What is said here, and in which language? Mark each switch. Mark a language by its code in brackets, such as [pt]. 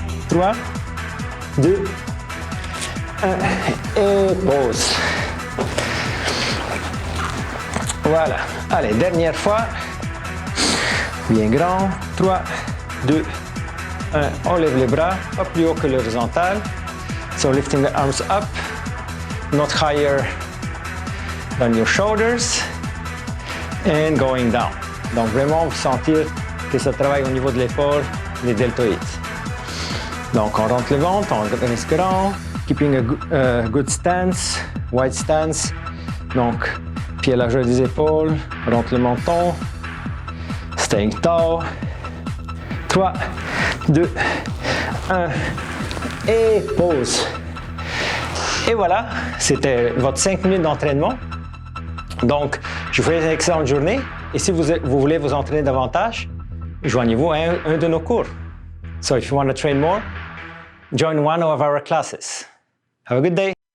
[fr] 3, 2, 1 et pause. Voilà. Allez, dernière fois. Bien grand. 3, 2, 1. On lève les bras, pas plus haut que l'horizontale. [en] So lifting the arms up, not higher than your shoulders and going down. [fr] Donc vraiment vous sentir que ça travaille au niveau de l'épaule, les deltoïdes. Donc on rentre le ventre, on reste grand, [en] keeping a good stance, wide stance. [fr] Donc pied à la largeur des épaules, rentre le menton, [en] staying tall. [fr] 3, 2, 1 et pause. Et voilà, c'était votre 5 minutes d'entraînement. Donc, je vous souhaite une excellente journée et si vous voulez vous entraîner davantage, joignez-vous à un de nos cours. [en] So if you want to train more, join one of our classes. Have a good day.